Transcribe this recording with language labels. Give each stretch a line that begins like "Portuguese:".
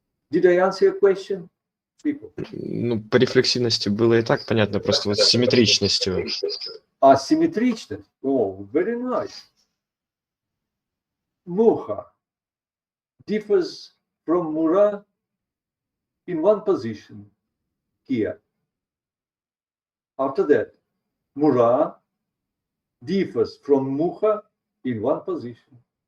English: Did I answer your question, people?
Russian: Ну, по рефлексивности было и так понятно, просто вот с симметричностью.
English: Симметричность? Oh, very nice. Mucha differs from Mura in 1 position here. After that, Mura differs from Mucha in 1 position.